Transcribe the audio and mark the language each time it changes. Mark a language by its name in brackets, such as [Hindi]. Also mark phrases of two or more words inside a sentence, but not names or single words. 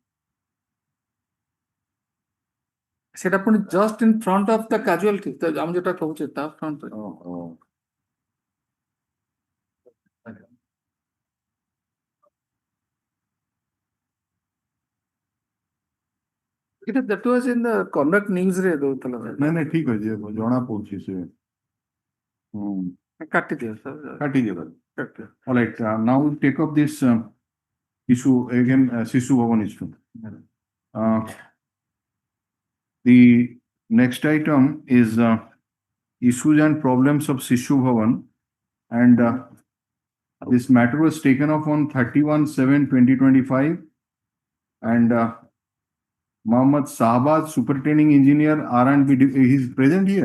[Odia] ସେଟା ପୁଣି [English] just in front of the casualty [Odia] ଆମେ ଯୋଉଟା କହୁଛେ ତା ଫ୍ରଣ୍ଟରେ ଏଇଟା [English] that was in the Connaught news [Odia] ରେ ଦଉଥିଲା ନାଇଁ ନାଇଁ ଠିକ ଅଛି ଜଣା ପଡୁଛି ସେ କାଟିଦିଅ ସାର୍ [English] କାଟିଦିଅ all right now we take up this issue again Sishu Bhavan issue the next item is issues and problems of Sishu Bhavan and this matter was taken up on 31/7/2025 and Mohammed Sahabad, superintending engineer, R&B, he's present here.